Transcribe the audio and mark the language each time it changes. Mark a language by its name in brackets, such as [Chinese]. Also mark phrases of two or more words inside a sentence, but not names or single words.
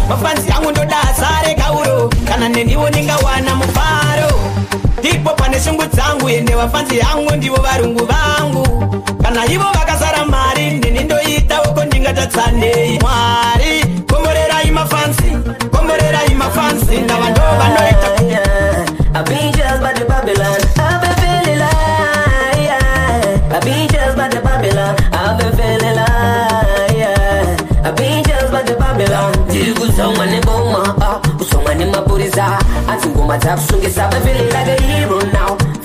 [Shona] Mafansi angu ndoda azare gauro, kana neniwo ndingawana mufaro. Ndipo pane shungu dzangu, ende mafansi angu ndivo varungu vangu. Kana ivo vakazara mari, ndini ndoita uko ndingatatsanei. Mwari, komborerai mafansi, komborerai mafansi, ndava ndo vanoita. [English] Yeah, I've been just by the Babylon, I've been feeling like, yeah. I've been just by the Babylon, I've been feeling like, yeah. I've been just by the Babylon. [Shona] Ndiri kusongwa neboma, ah, kusongwa nemapurisa, asi ngoma dzakusungisa, [English] I've been feeling like a hero now.